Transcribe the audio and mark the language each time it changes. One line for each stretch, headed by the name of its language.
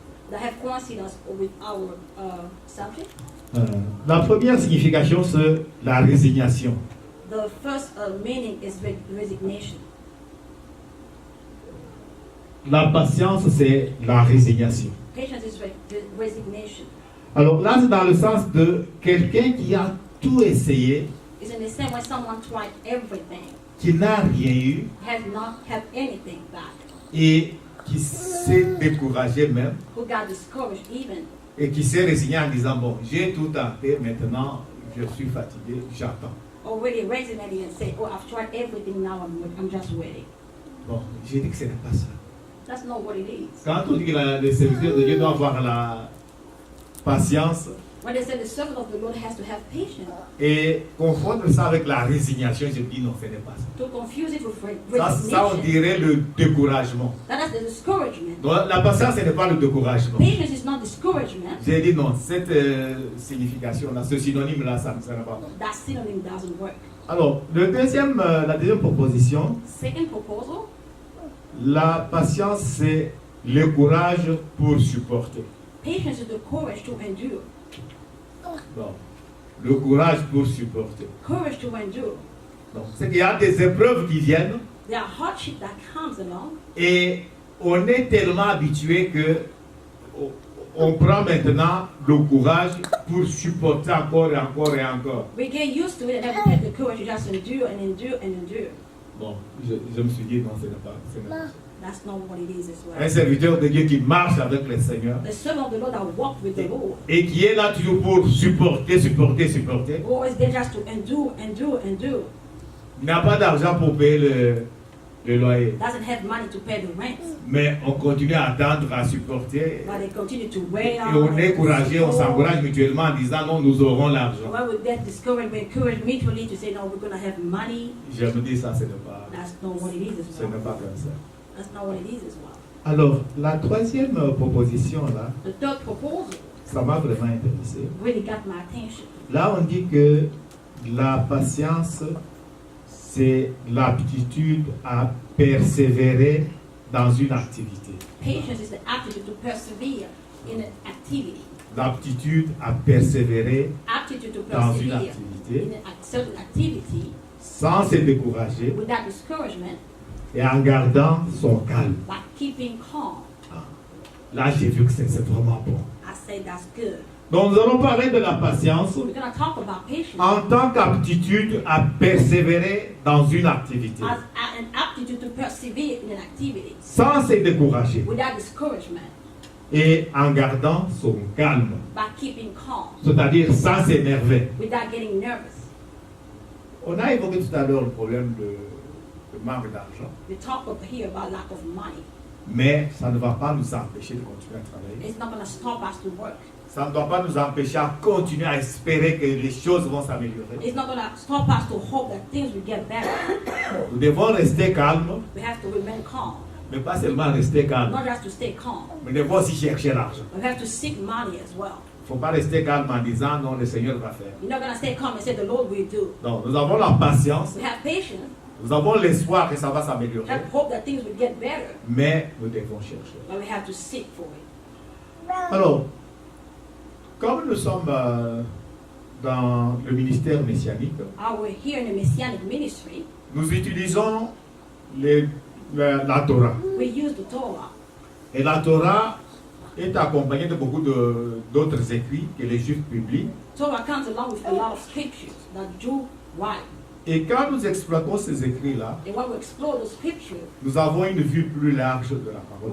English: that have coincidence with our subject.
French: La première signification, c'est la résignation.
English: The first meaning is resignation.
French: La patience, c'est la résignation.
English: Patience is resignation.
French: Alors là, c'est dans le sens de quelqu'un qui a tout essayé,
English: It's in the same way someone tried everything,
French: qui n'a rien eu
English: has not had anything back,
French: et qui s'est découragé même
English: who got discouraged even,
French: et qui s'est résigné en disant, bon, j'ai tout tenté, maintenant je suis fatigué, j'attends.
English: already resignated and said, oh, I've tried everything, now I'm just waiting.
French: Bon, j'ai dit que ce n'est pas ça.
English: That's not what it is.
French: Quand on dit que le serviteur de Dieu doit avoir la patience
English: When they say the servant of the Lord has to have patience,
French: et confondre ça avec la résignation, je dis non, ce n'est pas ça.
English: to confuse it with
French: Ça, on
English: resignation,
French: dirait le découragement.
English: that is the discouragement.
French: Donc, la patience, ce n'est pas le découragement.
English: Patience is not discouragement.
French: J'ai dit non, cette signification-là, ce synonyme-là, ça ne va pas.
English: That synonym doesn't work.
French: Alors, la deuxième proposition,
English: Second proposal,
French: la patience, c'est le courage pour supporter.
English: patience is the courage to endure.
French: Bon, le courage pour supporter.
English: Courage to endure.
French: Donc, c'est qu'il y a des épreuves qui viennent
English: There are hardships that comes along,
French: et on est tellement habitué que on prend maintenant le courage pour supporter encore et encore et encore.
English: we get used to it and then we have the courage to just endure and endure and endure.
French: Bon, je me suis dit non, ce n'est pas ça.
English: That's not what it is as
French: Un
English: well.
French: serviteur de Dieu qui marche avec le Seigneur
English: The servant of the Lord that walked with the Lord,
French: et qui est là toujours pour supporter,
English: who always there just to endure, endure, endure,
French: il n'a pas d'argent pour payer le loyer.
English: doesn't have money to pay the rent,
French: Mais on continue à attendre, à supporter.
English: but they continue to wait
French: Et
English: on.
French: on est encouragé, on s'encourage mutuellement en disant non, nous aurons l'argent.
English: When we get discouraged, we encourage mutually to say, no, we're going to have money.
French: Je me dis ça, ce n'est pas,
English: That's not what it is as
French: ce n'est
English: well.
French: pas comme ça.
English: That's not what it is as well.
French: Alors, la troisième proposition, là,
English: The third proposal
French: ça m'a vraiment intéressé.
English: really got my attention.
French: Là, on dit que la patience, c'est l'aptitude à persévérer dans une activité.
English: Patience is the aptitude to persevere in an activity.
French: L'aptitude à persévérer
English: Aptitude to
French: dans une
English: persevere
French: activité
English: in a certain activity
French: sans se décourager
English: without discouragement,
French: et en gardant son calme.
English: but keeping calm.
French: Là, j'ai vu que c'est vraiment bon.
English: I say that's good.
French: Donc, nous allons parler de la patience
English: We're going to talk about patience
French: en tant qu'aptitude à persévérer dans une activité
English: as an aptitude to persevere in an activity
French: sans se décourager
English: without discouragement,
French: et en gardant son calme,
English: but keeping calm,
French: c'est-à-dire sans s'énerver.
English: without getting nervous.
French: On a évoqué tout à l'heure le problème de manque d'argent,
English: We talk here about lack of money.
French: mais ça ne va pas nous empêcher de continuer à travailler.
English: It's not going to stop us to work.
French: Ça ne doit pas nous empêcher à continuer à espérer que les choses vont s'améliorer.
English: It's not going to stop us to hope that things will get better.
French: Nous devons rester calmes,
English: We have to remain calm,
French: mais pas seulement rester calmes,
English: not just to stay calm.
French: mais nous devons aussi chercher l'argent.
English: We have to seek money as well.
French: Il ne faut pas rester calme en disant non, le Seigneur va faire.
English: You're not going to stay calm and say the Lord will do.
French: Non, nous avons la patience,
English: We have patience.
French: nous avons l'espoir que ça va
English: We
French: s'améliorer,
English: have hope that things will get better,
French: mais nous devons chercher.
English: but we have to seek for it.
French: Alors, comme nous sommes dans le ministère messianique,
English: We're here in the Messianic ministry.
French: nous utilisons les la Torah.
English: We use the Torah.
French: Et la Torah est accompagnée de beaucoup d'autres écrits que les Juifs publient.
English: Torah comes along with a lot of scriptures that Jews write.
French: Et quand nous exploitons ces écrits-là,
English: And when we explore the scripture,
French: nous avons une vue plus large de la parole.